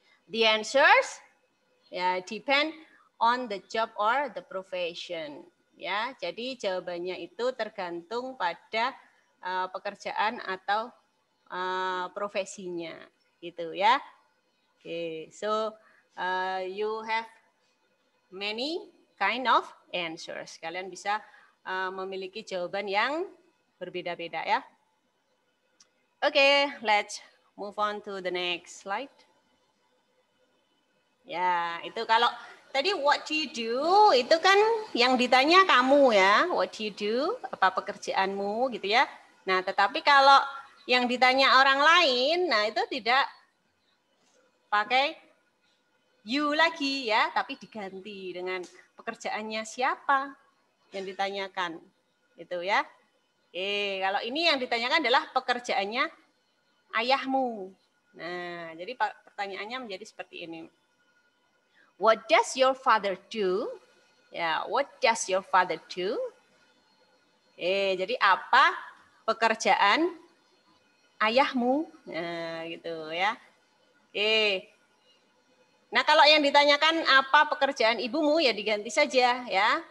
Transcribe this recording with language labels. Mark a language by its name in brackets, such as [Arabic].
[English] The answers, ya, depend on the job or the profession. [Indonesian] Ya, jadi jawabannya itu tergantung pada pekerjaan atau profesinya gitu ya. [English] Oke, so you have many kind of answers. [Indonesian] Kalian bisa memiliki jawaban yang berbeda-beda ya. [English] Oke, let's move on to the next slide. [Indonesian] Ya, itu kalau tadi [English] what do you do [Indonesian] itu kan yang ditanya kamu ya, what do you do, apa pekerjaanmu gitu ya. Nah, tetapi kalau yang ditanya orang lain, nah itu tidak pakai you lagi ya, tapi diganti dengan pekerjaannya siapa yang ditanyakan. Gitu ya. Kalau ini yang ditanyakan adalah pekerjaannya ayahmu. Nah, jadi pertanyaannya menjadi seperti ini. [English] What does your father do? Ya, what does your father do? [Indonesian] Jadi apa pekerjaan ayahmu? Nah, gitu ya. Nah, kalau yang ditanyakan apa pekerjaan ibumu ya diganti saja ya.